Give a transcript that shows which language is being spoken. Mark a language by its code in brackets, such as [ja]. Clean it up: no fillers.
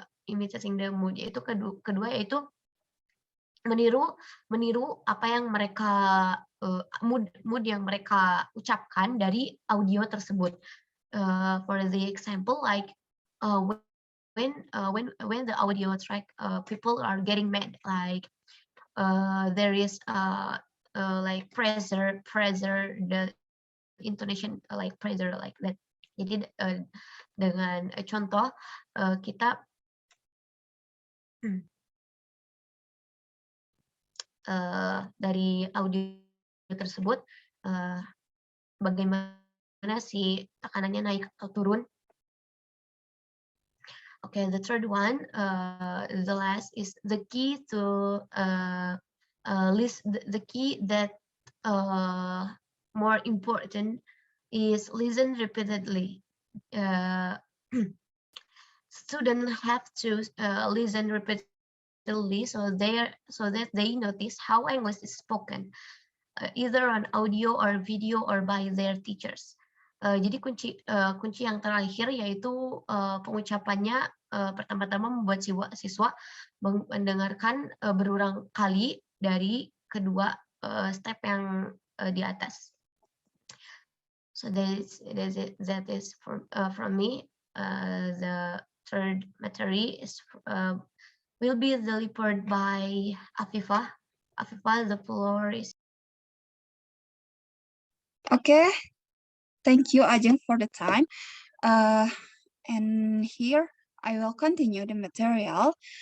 [en] Imitating the mood [id] yaitu kedua yaitu meniru apa yang mereka mood yang mereka ucapkan dari audio tersebut. [en] For the example, like when the audio track people are getting mad, like there is like pressure, the intonation like pressure like that. [id] Jadi dengan contoh kita dari audio tersebut bagaimana si tekanannya naik atau turun. [en] Okay, the third one, the last is the key to the key that more important is listen repeatedly. Students have to listen repeatedly so that they notice how English is spoken, either on audio or video or by their teachers. [id] Jadi kunci yang terakhir yaitu pengucapannya pertama-tama membuat siswa mendengarkan berulang kali dari kedua step yang di atas. [en] So that is from me. The third material is will be delivered by Afifah. Afifah, the floor is Okay, thank you, Ajeng, for the time. And here I will continue the material.